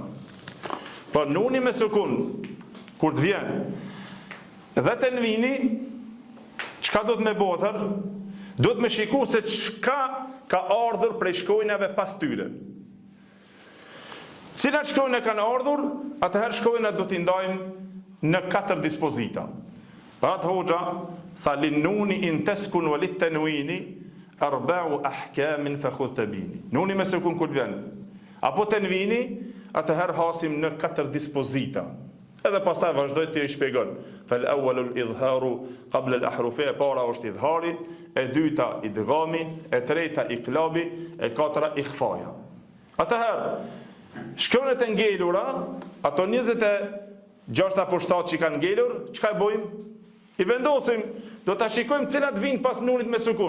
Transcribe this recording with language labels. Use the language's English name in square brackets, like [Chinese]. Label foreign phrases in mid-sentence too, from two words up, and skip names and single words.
[Albanian] Pa nuni me sukun, kur të vjen, dhe tenvini, çka do të me botër? Do të me shiku se çka ka ardhur prej shkronjave pas tyre. Cilat shkronja kanë ardhur, atëherë shkronjat do t'i ndajmë në 4 dispozita. Rat hoxha tha [Arabic] للنون إن تسكن وللتنوين أربعة أحكام فخذ تبييني. [Albanian] Nuni me sukun kur vjen, apo tenvini, atëherë hasim në 4 dispozita. Edhe pastaj vazhdoj të i shpjegon. [Arabic] فالأول الإظهار قبل الأحرف, [Albanian] e para është idhari, e dyta idghami, e treta iqlabi, e katra ikhfaja. Atëherë shkronjat e ngelura, ato 26 apo 7 që kanë ngelur, çka e bëjmë? I vendosim, do ta shikojmë cilat vinë pas nunit me sukun.